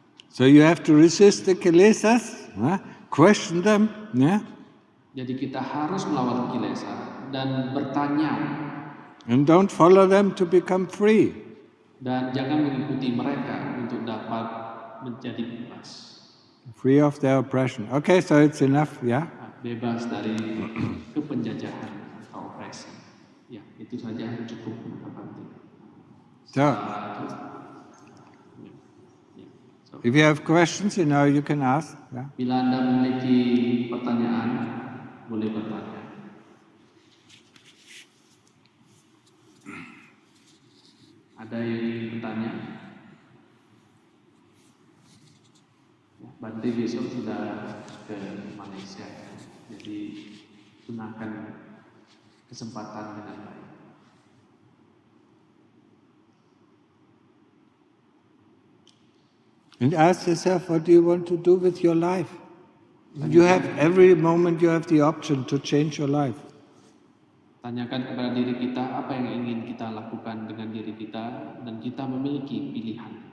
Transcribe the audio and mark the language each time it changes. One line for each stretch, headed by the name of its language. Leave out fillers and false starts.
English: So you have to resist the Kilesas, question them, yeah.
Indonesian: Jadi kita harus melawan Kilesa dan bertanya.
English: And don't follow them to become free.
Indonesian: Dan jangan mengikuti mereka untuk dapat menjadi bebas.
English: Free of their oppression. Okay, so it's enough, yeah.
Indonesian: Bebas dari kepenjajahan atau opresi. Ya, itu saja cukup.
English: So, if you have questions, you can ask. Yeah?
Indonesian: Bila Anda memiliki pertanyaan, boleh bertanya. Ada yang ingin bertanya? Bante besok sudah ke Malaysia, jadi gunakan kesempatan dengan baik.
English: And ask yourself, what do you want to do with your life? You have every moment you have the option to change your life.
Indonesian: Tanyakan kepada diri kita apa yang ingin kita lakukan dengan diri kita dan kita memiliki pilihan.